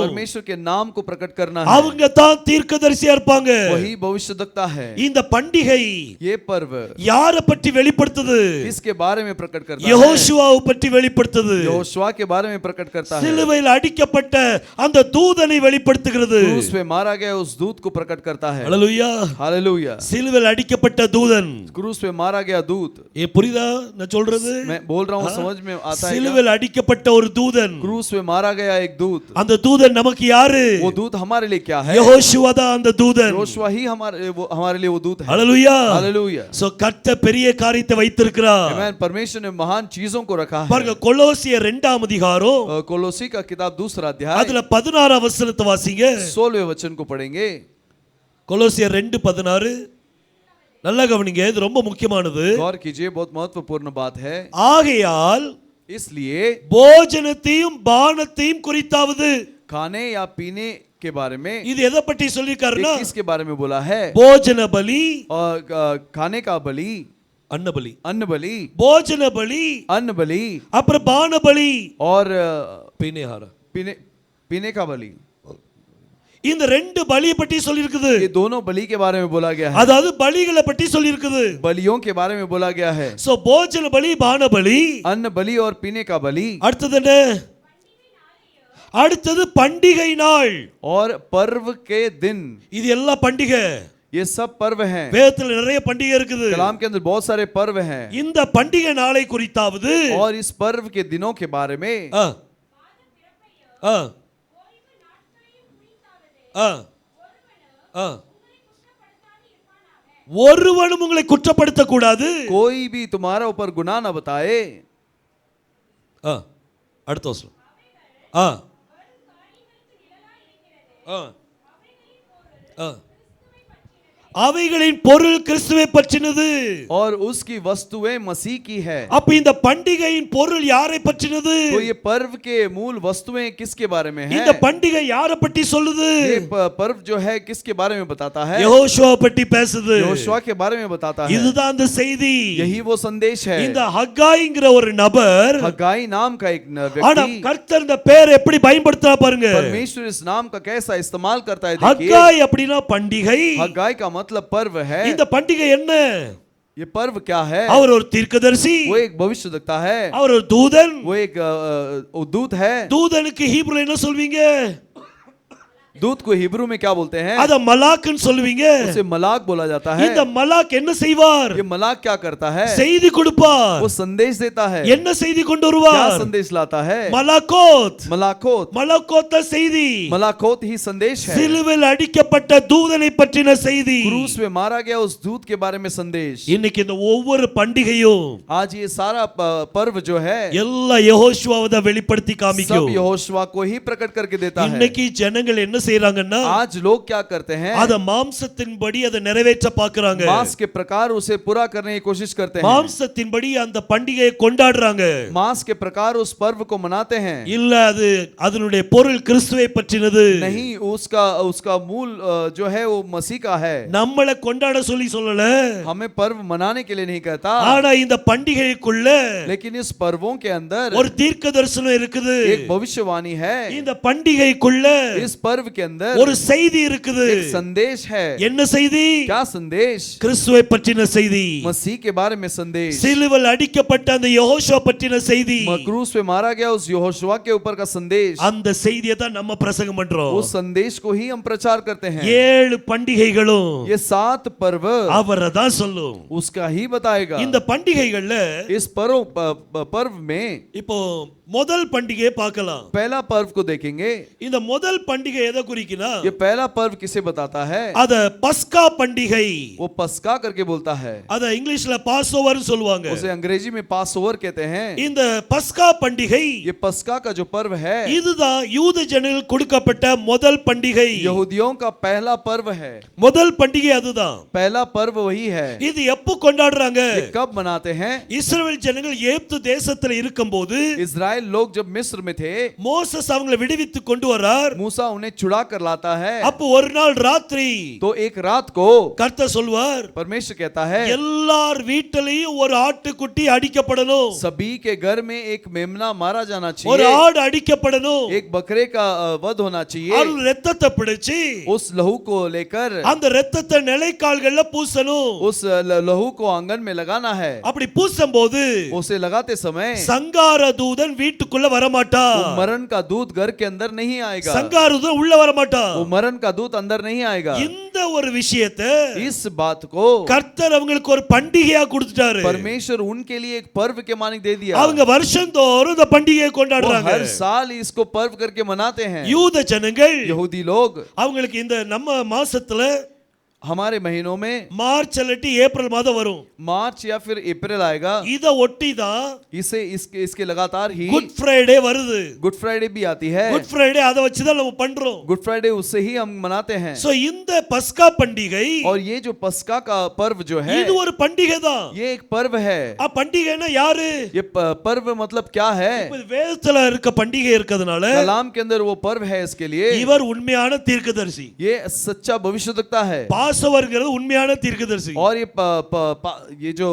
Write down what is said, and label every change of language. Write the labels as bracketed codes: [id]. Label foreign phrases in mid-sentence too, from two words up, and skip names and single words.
[hi] परमेश्वर के नाम को प्रकट करना है। [ta] அவங்க தான் தீர்க்கதரிசியா இருப்பாங்க. [hi] वही भविष्यद्वक्ता है। [ta] இந்த பண்டிகை [hi] ये पर्व [ta] யாரை பற்றி வெளிப்படுத்துது? [hi] किसके बारे में प्रकट करता है? [ta] யெகோஷுவாவை பற்றி வெளிப்படுத்துது. [hi] यहोशुआ के बारे में प्रकट करता है। [ta] சிலுவையில் அடிக்கப்பட்ட அந்த தூதனை வெளிப்படுத்துகிறது. [hi] क्रूस पे मारा गया उस दूत को प्रकट करता है। [ta] ஹalleluya. [hi] हालेलुया। [ta] சிலுவையில் அடிக்கப்பட்ட தூதன். [hi] क्रूस पे मारा गया दूत। [ta] புரியுதா நான் சொல்றது? [hi] मैं बोल रहा हूँ, समझ में आता है क्या? [ta] சிலுவையில் அடிக்கப்பட்ட ஒரு தூதன். [hi] क्रूस पे मारा गया एक दूत। [ta] அந்த தூதன் நமக்கு யாரு? [hi] वो दूत हमारे लिए क्या है? [ta] யெகோஷுவா தான் அந்த தூதன். [hi] यहोशुआ ही हमारे लिए वो दूत है। [ta] ஹalleluya. [hi] हालेलुया। [ta] சோ கர்த்தர் பெரிய காரியத்தை வைத்திருக்கிறார். [hi] आमीन। परमेश्वर ने महान चीजों को रखा है। [ta] பாருங்க கொலோசியர் 2ஆம் அதிகாரம் [hi] कोलोसी का किताब 2 अध्याय [ta] அதுல 16ஆம் வசனத்தை வாசிங்க. [hi] 16वें वचन को पढ़ेंगे। [ta] கொலோசியர் 2:16 நல்லா கவனிங்க, இது ரொம்ப முக்கியமானது. [hi] गौर कीजिए, बहुत महत्वपूर्ण बात है। [ta] ஆகையால் [hi] इसलिए [ta] போஜனத்தையும் பானத்தையும் குறித்தாவது, [hi] खाने या पीने के बारे में, [ta] இது எதை பற்றி சொல்லிருக்காருன்னா, [hi] किसके बारे में बोला है? [ta] போஜன பலி, [hi] और खाने का बलि, [ta] அன்ன பலி, [hi] अन्न बलि, [ta] போஜன பலி, [hi] अन्न बलि [ta] அப்புறம் பான பலி, [hi] और [ta] பிணையார. [hi] पीने पीने का बलि। [ta] இந்த ரெண்டு பலியை பற்றி சொல்லியிருக்குது. [hi] ये दोनों बलि के बारे में बोला गया है, [ta] அதாவது பலிகளை பற்றி சொல்லியிருக்குது. [hi] बलियों के बारे में बोला गया है। [ta] சோ போஜன பலி, பான பலி, [hi] अन्न बलि और पीने का बलि। [ta] அடுத்தது என்ன? அடுத்தது பண்டிகை நாள். [hi] और पर्व के दिन, [ta] இது எல்லா பண்டிகை. [hi] ये सब पर्व हैं। [ta] வேதத்துல நிறைய பண்டிகை இருக்குது. [hi] कलाम के अंदर बहुत सारे पर्व हैं। [ta] இந்த பண்டிகை நாளை குறித்தாவது [hi] और इस पर्व के दिनों के बारे में ஆ, ஆ, ஆ, ஆ. [ta] ஒருவனும் உங்களை குற்றப்படுத்த கூடாது. [hi] कोई भी तुम्हारा ऊपर गुनाह न बताए। [ta] ஆ, அடுத்த வசனம். ஆ, ஆ, ஆ. அவைகளின் பொருள் கிறிஸ்துவை பற்றினது. [hi] और उसकी वस्तुएं मसीह की है। [ta] அப்ப இந்த பண்டிகையின் பொருள் யாரை பற்றினது? [hi] तो ये पर्व के मूल वस्तुएं किसके बारे में है? [ta] இந்த பண்டிகை யாரை பற்றி சொல்லுது? [hi] ये पर्व जो है किसके बारे में बताता है? [ta] யெகோஷுவா பற்றி பேசுது. [hi] यहोशुआ के बारे में बताता है। [ta] இதுதான் அந்த செய்தி. [hi] यही वो संदेश है। [ta] இந்த ஹக்காய்ங்கிற ஒரு நபர், [hi] हगाई नाम का एक [ta] ஆனா [hi] व्यक्ति, [ta] கர்த்தர் இந்த பேரை எப்படி பயன்படுத்துறா பாருங்க. [hi] परमेश्वर इस नाम का कैसा इस्तेमाल करता है देखिए। [ta] ஹக்காய் அப்படினா பண்டிகை. [hi] हगाई का मतलब पर्व है। [ta] இந்த பண்டிகை என்ன? [hi] ये पर्व क्या है? [ta] அவர் ஒரு தீர்க்கதரிசி, [hi] वो एक भविष्यवक्ता है, [ta] அவர் ஒரு தூதன். [hi] वो एक दूत है। [ta] தூதனுக்கு ஹீப்ருல என்ன சொல்வீங்க? [hi] दूत को हिब्रू में क्या बोलते हैं? [ta] அத மலாக்னு சொல்வீங்க. [hi] उसे मलाक बोला जाता है। [ta] இந்த மலாக் என்ன செய்வார்? [hi] ये मलाक क्या करता है? [ta] செய்தி கொடுப்பார். [hi] वो संदेश देता है। [ta] என்ன செய்தி கொண்டு [hi] क्या [ta] வருவார்? [hi] संदेश लाता है? [ta] மலாக்கோத். [hi] मलाकोत। [ta] மலாக்கோத்த செய்தி [hi] मलाकोत ही संदेश है। [ta] சிலுவையில் அடிக்கப்பட்ட தூதனை பற்றின செய்தி. [hi] क्रूस में मारा गया उस दूत के बारे में संदेश। [ta] இன்னைக்கு இந்த ஒவ்வொரு பண்டிகையும் [hi] आज ये सारा पर्व जो है [ta] எல்லா யெகோஷுவாவை தான் வெளிப்படுத்தி [hi] सब [ta] காமிக்கும். [hi] यहोशुआ को ही प्रकट करके देता है। [ta] இன்னைக்கு ஜனங்கள் என்ன செய்றாங்கன்னா, [hi] आज लोग क्या करते हैं? [ta] அத மாம்சத்தின்படி அதை நிறைவேற்ற பார்க்கறாங்க. [hi] मांस के प्रकार उसे पूरा करने की कोशिश करते हैं। [ta] மாம்சத்தின்படி அந்த பண்டிகையை கொண்டாடுறாங்க. [hi] मांस के प्रकार उस पर्व को मनाते हैं। [ta] இல்ல, அது அதனுடைய பொருள் கிறிஸ்துவை பற்றினது. [hi] नहीं, उसका उसका मूल जो है वो मसीह का है। [ta] நம்மள கொண்டாட சொல்லல. [hi] हमें पर्व मनाने के लिए नहीं कहता, [ta] ஆனா இந்த பண்டிகைக்குள்ள [hi] लेकिन इस पर्वों के अंदर [ta] ஒரு தீர்க்க தரிசனம் இருக்குது. [hi] एक भविष्यवाणी है। [ta] இந்த பண்டிகைக்குள்ள [hi] इस पर्व के अंदर [ta] ஒரு செய்தி இருக்குது. [hi] एक संदेश है। [ta] என்ன செய்தி? [hi] क्या संदेश? [ta] கிறிஸ்துவை பற்றின செய்தி. [hi] मसीह के बारे में संदेश। [ta] சிலுவையில் அடிக்கப்பட்ட அந்த யெகோஷுவா பற்றின செய்தி. [hi] क्रूस पे मारा गया उस यहोशुआ के ऊपर का संदेश। [ta] அந்த செய்தியை தான் நம்ம பிரசங்கம் பண்றோம். [hi] उस संदेश को ही हम प्रचार करते हैं। [ta] 7 பண்டிகைகளும் [hi] ये 7 पर्व [ta] அவரை தான் சொல்லும். [hi] उसका ही बताएगा। [ta] இந்த பண்டிகைகள்ல [hi] इस पर्व में [ta] இப்போ முதல் பண்டிகையை பார்க்கலாம். [hi] पहला पर्व को देखेंगे। [ta] இந்த முதல் பண்டிகை எதை குறிக்குனா, [hi] ये पहला पर्व किसे बताता है? [ta] அத பஸ்கா பண்டிகை. [hi] वो पस्का करके बोलता है। [ta] அத இங்கிலீஷ்ல பாஸ்ஓவர் சொல்வாங்க. [hi] उसे अंग्रेजी में पास ओवर कहते हैं। [ta] இந்த பஸ்கா பண்டிகை, [hi] ये पस्का का जो पर्व है, [ta] இதுதான் யூத ஜனங்களுக்கு கொடுக்கப்பட்ட முதல் பண்டிகை. [hi] यहूदियों का पहला पर्व है। [ta] முதல் பண்டிகை அதுதான். [hi] पहला पर्व वही है। [ta] இது எப்போ கொண்டாடுறாங்க? [hi] ये कब मनाते हैं? [ta] இஸ்ரவேல் ஜனங்கள் எகிப்து தேசத்துல இருக்கும்போது, [hi] इजराइल लोग जब मिस्र में थे, [ta] மோசஸ் அவங்களை விடுவித்து கொண்டு வரார். [hi] मूसा उन्हें छुड़ा कर लाता है। [ta] அப்போ ஒரு நாள் ராத்திரி [hi] तो एक रात को [ta] கர்த்தர் சொல்வார், [hi] परमेश्वर कहता है [ta] எல்லார் வீட்டிலையும் ஒரு ஆட்டுக்குட்டி அடிக்கப்படணும். [hi] सभी के घर में एक मेमना मारा जाना [ta] ஒரு [hi] चाहिए, [ta] ஆடு அடிக்கப்படணும். [hi] एक बकरे का वध होना चाहिए। [ta] அது ரத்தத்தை பிடிச்சு [hi] उस लहू को लेकर [ta] அந்த ரத்தத்தை நிலைக்கால்கள்ல பூசணும். [hi] उस लहू को आंगन में लगाना है। [ta] அப்படி பூசும்போது [hi] उसे लगाते समय [ta] சங்கார தூதன் வீட்டுக்குள்ள வரமாட்டா. [hi] वो मरण का दूत घर के अंदर नहीं आएगा। [ta] சங்கார தூதன் உள்ள வரமாட்டா. [hi] वो मरण का दूत अंदर नहीं आएगा। [ta] இந்த ஒரு விஷயத்தை [hi] इस बात को [ta] கர்த்தர் அவங்களுக்கு ஒரு பண்டிகையா கொடுத்துட்டாரு. [hi] परमेश्वर उनके लिए एक पर्व के मानिक दे दिया। [ta] அவங்க வருஷந்தோறும் இந்த பண்டிகையை கொண்டாடுறாங்க. [hi] हर साल इसको पर्व करके मनाते हैं। [ta] யூத ஜனங்கள், [hi] यहूदी लोग [ta] அவங்களுக்கு இந்த நம்ம மாசத்துல [hi] हमारे महीनों में [ta] மார்ச் அல்லட்டி ஏப்ரல் மாதம் வரும். [hi] मार्च या फिर अप्रैल आएगा। [ta] இத ஒட்டி தான் [hi] इसे इसके लगातार ही [ta] குட் ஃப்ரைடே வருது. [hi] गुड फ्राइडे भी आती है। [ta] குட் ஃப்ரைடே அதை வச்சு தான் நம்ம பண்றோம். [hi] गुड फ्राइडे उससे ही हम मनाते हैं। [ta] சோ இந்த பஸ்கா பண்டிகை, [hi] और ये जो पस्का का पर्व जो है, [ta] இது ஒரு பண்டிகை தான். [hi] ये एक पर्व है। [ta] பண்டிகைனா யாரு? [hi] ये पर्व मतलब क्या है? [ta] இப்ப வேதத்துல இருக்க பண்டிகை இருக்கிறதுனால [hi] कलाम के अंदर वो पर्व है। इसके लिए [ta] இவர் உண்மையான தீர்க்கதரிசி. [hi] ये सच्चा भविष्यवक्ता है। [ta] பாசவர்ங்கிறது உண்மையான தீர்க்கதரிசி. [hi] और ये जो